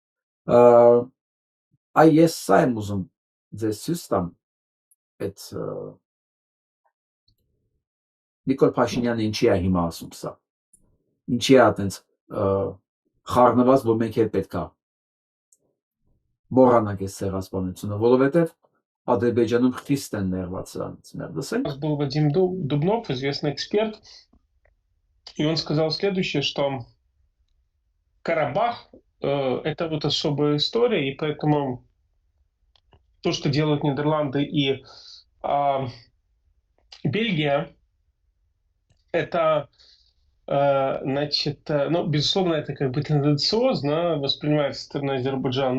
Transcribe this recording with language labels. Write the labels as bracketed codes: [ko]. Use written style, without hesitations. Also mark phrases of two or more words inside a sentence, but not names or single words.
[hy] Ես սա եմ ուզում ձեզ ցույց տամ այդ Նիկոլ Փաշինյանը ինչի է հիմա ասում սա։ Ինչի է այտենց խառնված, որ մենք էլ պետք է մոռանանք այս ցեղասպանությունը, որովհետև Ադրբեջանում խիստ են նեղված սրանից։ Լսենք։ [ru] Был Вадим Дубнов, известный эксперт, и он сказал следующее, что Карабах это вот особая история, и поэтому то, что делают Нидерланды и Бельгия — это, значит, ну, безусловно, это как бы тенденциозно воспринимается со стороны Азербайджана.